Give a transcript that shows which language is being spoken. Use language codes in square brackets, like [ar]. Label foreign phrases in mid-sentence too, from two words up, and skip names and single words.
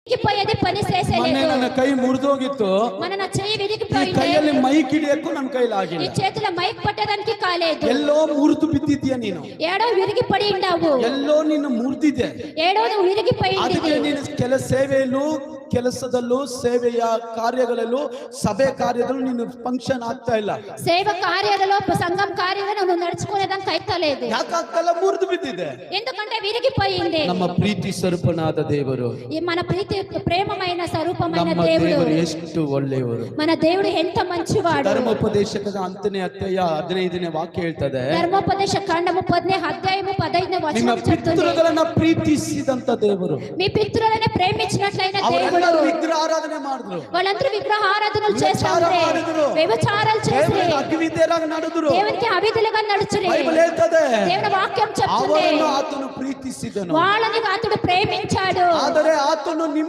[te] విరిగిపోయేది పని [kn] ಮೊನ್ನೆ [te] చేసేలేదు. [kn] ನನ್ನ ಕೈ ಮುರಿದೋಗಿತ್ತು. [te] మన నా చెయ్యి [kn] ಈ [te] విరిగిపోయింది. [kn] ಕೈಯಲ್ಲಿ ಮೈಕ್ ಹಿಡಿಯಕ್ಕೂ ನನ್ನ [te] ఈ [kn] ಕೈಲಾಗಿಲ್ಲ. [te] చేతిలో మైక్ పట్టడానికి కాలేదు. [kn] ಎಲ್ಲೋ ಮುರಿದು ಬಿದ್ದಿದ್ಯಾ ನೀನು. [te] ఏడో విరిగిపడి ఉండావు. [kn] ಎಲ್ಲೋ ನೀನು ಮುರಿದಿದೆ. [te] ఏడో నువ్వు విరిగిపోయింది. [kn] ಅದಕ್ಕೆ ನೀನು ಕೆಲ ಸೇವೆಯಲ್ಲೂ ಕೆಲಸದಲ್ಲೂ ಸೇವೆಯ ಕಾರ್ಯಗಳಲ್ಲೂ ಸಭೆ ಕಾರ್ಯದಲ್ಲೂ ನೀನು ಫಂಕ್ಷನ್ ಆಗ್ತಾ ಇಲ್ಲ. [te] సేవ కార్యాలలో సంఘం కార్యాలలో నువ్వు నడుచుకునేదానికి అయితలేదు. [kn] ಯಾಕಾಗ್ತಲ್ಲ? ಮುರಿದು ಬಿದ್ದಿದೆ. [te] ఎందుకంటే విరిగిపోయింది. [kn] ನಮ್ಮ ಪ್ರೀತಿ ಸ್ವರೂಪನಾದ ದೇವರು, [te] ఈ మన ప్రీతి ప్రేమమైన స్వరూపమైన [kn] ನಮ್ಮ [te] దేవుడు, [kn] ದೇವರು ಎಷ್ಟು ಒಳ್ಳೆಯವರು. [te] మన దేవుడు ఎంత మంచివాడు. [kn] ಧರ್ಮೋಪದೇಶಕದ 10ನೇ ಅಧ್ಯಾಯ 15ನೇ ವಾಕ್ಯ ಹೇಳ್ತದೆ, [te] ధర్మోపదేశ కాండము 10ನೇ అధ్యాయము 15ನೇ [kn] ನಿಮ್ಮ [te] వచనం చెప్తుంది, [kn] ಪಿತೃಗಳನ್ನ ಪ್ರೀತಿಸಿದಂತ ದೇವರು. [te] మీ పితృలను ప్రేమించినట్లయిన దేవుడు. [kn] ಅವರೆಲ್ಲರೂ ವಿಗ್ರಹ ಆರಾಧನೆ ಮಾಡಿದ್ರು, [te] వాళ్ళందరూ విగ్రహ ఆరాధనలు చేస్తారు, వ్యభిచారాలు చేసి [kn] ಅಗ್ನಿವಿದ್ಯರಾಗಿ ನಡೆದ್ರು. [te] దేవునికి అవిధులుగా నడుచుని [kn] ಬೈಬಲ್ ಹೇಳ್ತದೆ, [te] దేవుని వాక్యం చెప్తుంది, [kn] ಅವರನ್ನು ಆತನು ಪ್ರೀತಿಸಿದನು. [te] వాళ్ళని అతడు ప్రేమించాడు. [kn] ಆದರೆ ಆತನು ನಿಮ್ಮ